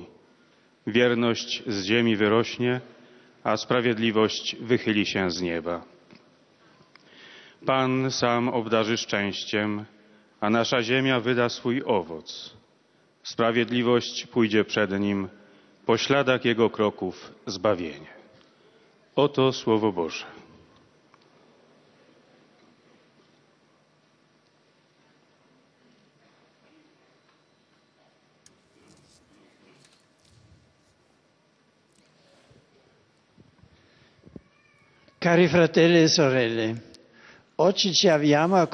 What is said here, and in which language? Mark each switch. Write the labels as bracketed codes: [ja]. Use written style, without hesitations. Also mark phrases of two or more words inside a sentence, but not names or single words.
[pl] Wierność z ziemi wyrośnie, a sprawiedliwość wychyli się z nieba. Pan sam obdarzy szczęściem, a nasza ziemia wyda swój owoc. Sprawiedliwość pójdzie przed Nim, po śladach Jego kroków zbawienie. Oto Słowo Boże. [it] Cari fratelli e sorelle, oggi ci avviamo a